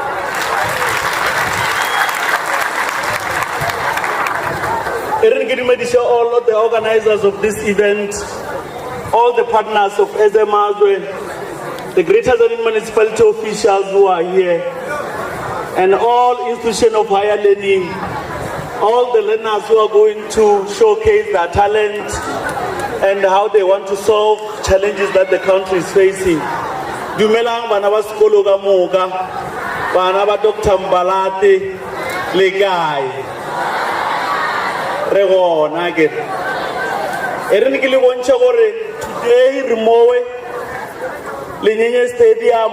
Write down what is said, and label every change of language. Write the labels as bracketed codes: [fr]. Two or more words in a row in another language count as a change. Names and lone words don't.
[en] All of the organizers of this event, all the partners of Ezamazwe, the Greater Zone municipality officials who are here, and all institutions of higher learning, all the learners who are going to showcase their talent and how they want to solve challenges that the country is facing. [nso] Dumelang bana ba sekolo ka moka, bana ba Dr. Mbalate, Legay. [en] Today, Remowe Linyenye Stadium.